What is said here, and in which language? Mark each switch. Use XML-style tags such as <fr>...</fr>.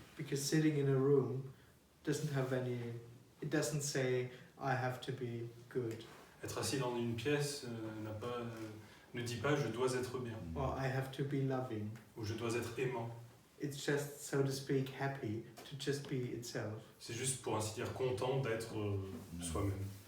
<en>Because sitting in a room doesn't have any. It doesn't say I have to be good.</en> <fr>Être assis dans une pièce ne dit pas je dois être bien</fr> <en>Or I have to be loving.</en> <fr>ou je dois être aimant.</fr> <en>It's just, so to speak, happy to just be itself.</en> <fr>C'est juste pour ainsi dire content d'être soi-même.</fr>